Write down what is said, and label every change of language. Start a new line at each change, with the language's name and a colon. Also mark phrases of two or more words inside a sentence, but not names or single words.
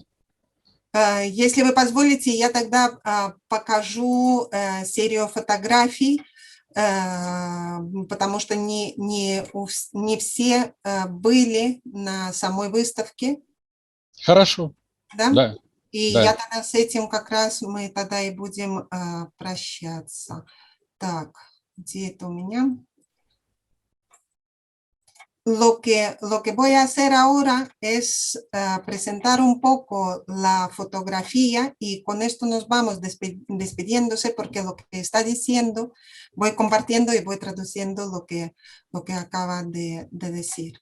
Russian: Если вы позволите, я тогда покажу серию фотографий, потому что не все были на самой выставке. Хорошо. Да? Да. И да. я тогда с этим как раз мы тогда и будем прощаться. Так, где это у меня?
Spanish: Lo que voy a hacer ahora es presentar un poco la fotografía y con esto nos vamos despidiéndose porque lo que está diciendo voy compartiendo y voy traduciendo lo que acaba de decir.